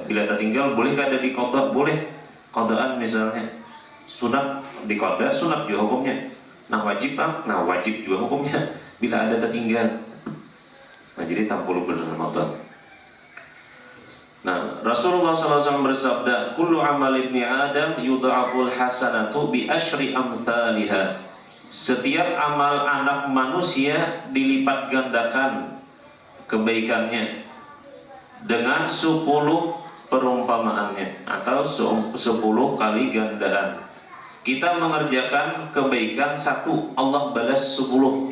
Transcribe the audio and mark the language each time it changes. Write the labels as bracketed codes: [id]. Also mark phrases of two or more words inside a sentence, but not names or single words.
[bjn] Bila tertinggal boleh ada di qada, boleh qadaan misalnya. Sunat di qada, sunat juga hukumnya. Nah, wajib nah wajib juga hukumnya bila ada tertinggal. Nah, jadi 60 bulan Ramadan. Nah, Rasulullah SAW bersabda, [ar] "كل عمل ابن آدم يضاعف الحسنة بعشر أمثالها." [bjn] Setiap amal anak manusia dilipat gandakan kebaikannya dengan 10 perumpamaannya atau 10 kali gandaan. Kita mengerjakan kebaikan 1, Allah balas 10.